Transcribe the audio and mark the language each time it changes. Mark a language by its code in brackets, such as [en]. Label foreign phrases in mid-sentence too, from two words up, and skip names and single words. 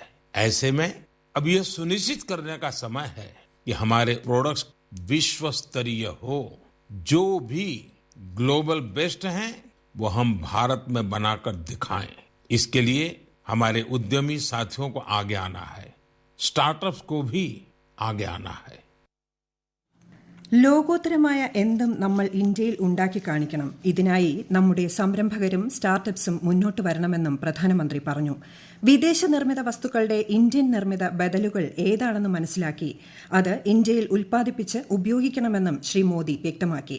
[hi] ऐसे में अब यह सुनिश्चित करने का समय है कि हमारे प्रोडक्ट्स विश्व स्तरीय हो। जो भी [en] global best [hi] हैं वो हम भारत में बनाकर दिखाएं। इसके लिए हमारे उद्यमी साथियों को आगे आना है, स्टार्टअप्स को भी आगे आना है. [ml] ലോകോത്തരമായ എന്തും നമ്മൾ ഇന്ത്യയിൽ ഉണ്ടാക്കി കാണിക്കണം. ഇതിനായി നമ്മുടെ സംരംഭകരും സ്റ്റാർട്ടപ്സും മുന്നോട്ട് വരണമെന്നും പ്രധാനമന്ത്രി പറഞ്ഞു. വിദേശ നിർമ്മിത വസ്തുക്കളുടെ ഇന്ത്യൻ നിർമ്മിത ബദലുകൾ ഏതാണെന്ന് മനസ്സിലാക്കി അത് ഇന്ത്യയിൽ ഉൽപ്പാദിപ്പിച്ച് ഉപയോഗിക്കണമെന്നും ശ്രീ മോദി വ്യക്തമാക്കി.